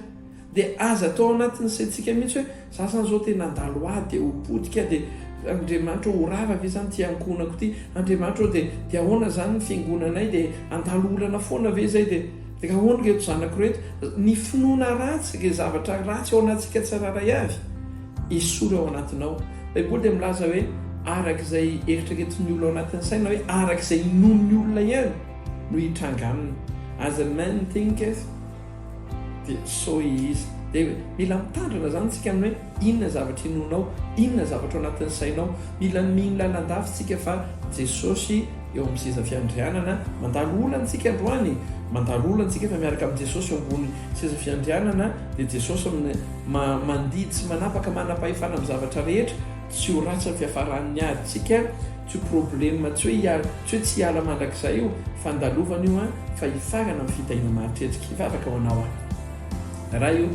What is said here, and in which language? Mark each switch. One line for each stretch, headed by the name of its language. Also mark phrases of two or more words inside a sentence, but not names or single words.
Malagasy: Dia aza atao anatin'izay mihitsy hoe zasan'izao tena andalo ahy dia ho potika dia Andriamanitra ho rava ve zany ty ankonako ty, Andriamanitra dia ahoana zany ny fiangonanay dia andalo olana foana ve zay dia ahoana reto zanako reto. Ny finoana ratsy le zavatra ratsy ao anatsika tsararay avy isory ao anatinao. Baiboly dia milaza hoe arak'izay eritreretin'ny olona ao anatin'ny saina hoe arak'izay inon'ny olona ihany no hitranga aminy.
English: As a man thinketh dia so he is.
Malagasy: Dia mila mitandrina zany tsika amin'ny hoe inona zavatra inonao, inona zavatra ao anatin'ny sainao. Mila mino lalandavitsika fa Jesosy eo amin'ny seza fiandrianana mandalo olantsika androany, mandalo olantsika fa miaraka amin'ny Jesosy eo ambony seza fiandrianana. Dia Jesosy mandidy sy manapaka manam-pahefana amin'ny zavatra rehetra, tsy ho ratsy amin'ny fiafaran'ny aditsika, tsy ho problema, tsy hoe tsy hiala mandrakizay io fa andalovana io fa hifarana amin'ny fitaina mahatretsika hivavaka ho anao raha io.